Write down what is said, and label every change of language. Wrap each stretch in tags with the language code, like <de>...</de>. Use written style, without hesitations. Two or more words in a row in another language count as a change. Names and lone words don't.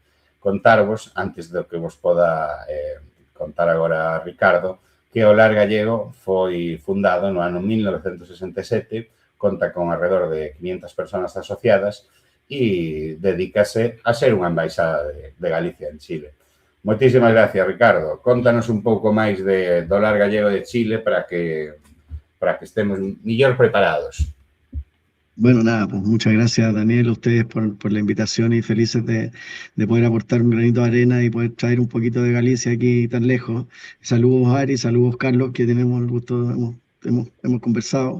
<gl>Contarvos, antes do que vos poda contar agora Ricardo, que o Lar Gallego foi fundado no ano 1967, conta con</gl> <es>alrededor de 500 personas asociadas</es> <gl>e dedícase a ser unha embaixada de Galicia en Chile. Moitísimas gracias, Ricardo. Contanos un pouco máis do Lar Gallego de Chile para que estemos mellor preparados.</gl> <es>Bueno, nada, pues muchas gracias, Daniel, a ustedes por la invitación y felices de poder aportar un granito de arena y poder traer un poquito de Galicia aquí tan lejos. Saludos, Ari, saludos, Carlos, que tenemos el gusto, hemos conversado.</es>